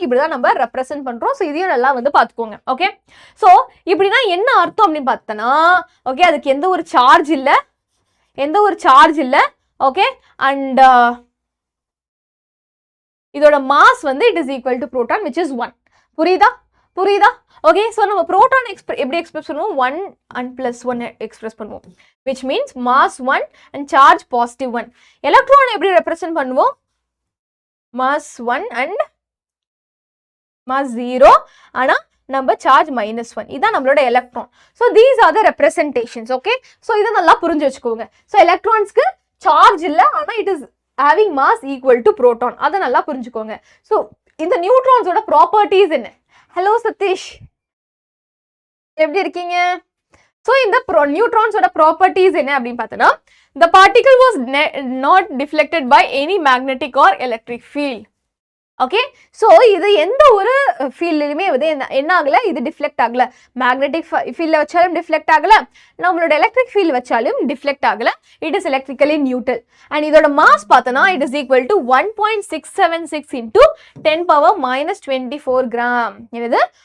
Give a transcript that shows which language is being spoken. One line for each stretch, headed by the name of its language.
Tamil: இப்படிதான் நம்ம ரெப்ரசென்ட் பண்றோம். ஸோ இதையும் நல்லா வந்து பார்த்துக்கோங்க. ஓகே, ஸோ இப்படின்னா என்ன அர்த்தம் அப்படின்னு பார்த்தோன்னா, ஓகே, அதுக்கு எந்த ஒரு சார்ஜ் இல்லை, எந்த ஒரு சார்ஜ் இல்லை.
English: Okay, and இதோட mass வந்து it is equal to proton which is 1.
Tamil: புரியுதா? புரியுதா? ஓகே, ஸோ நம்ம புரோட்டான் எப்படி எக்ஸ்பிரஸ் பண்ணுவோம்?
English: 1 and plus 1
Tamil: எக்ஸ்பிரஸ் பண்ணுவோம்,
English: which means mass 1 and charge positive 1.
Tamil: Electron எப்படி ரெப்ரசென்ட் பண்ணுவோம்? mass 1 and mass 0, ஆனா நம்ம சார்ஜ் -1. இதான் நம்மளோட electron.
English: So these are the representations.
Tamil: Okay, so இதை நல்லா புரிஞ்சு வச்சுக்கோங்க. ஸோ எலக்ட்ரான்ஸ்க்கு சார்ஜ் இல்லை, ஆனா
English: It is having mass equal to proton.
Tamil: அதை நல்லா புரிஞ்சுக்கோங்க. ஸோ இந்த நியூட்ரான்ஸோட ப்ராப்பர்ட்டிஸ் என்ன? ஹலோ சதீஷ், எப்படி இருக்கீங்க? ஸோ இந்த நியூட்ரான்ஸோட ப்ராப்பர்ட்டிஸ் என்ன அப்படின்னு பார்த்தோன்னா,
English: the particle was not deflected by any magnetic or electric field.
Tamil: Okay, so இது எந்த ஒரு ஃபீல்ட்லையுமே வந்து என்ன ஆகலை, இது டிஃப்ளெக்ட் ஆகலை. மேக்னெட்டிக் ஃபீல்டில் வச்சாலும் டிஃப்ளெக்ட் ஆகலை, நம்மளோட எலக்ட்ரிக் ஃபீல்டு வச்சாலும் டிஃப்ளெக்ட் ஆகலை.
English: It is electrically neutral. And
Tamil: இதோட மாஸ் பார்த்தோன்னா
English: It is equal to 1.676 into 10⁻⁻24 gram. என்னது?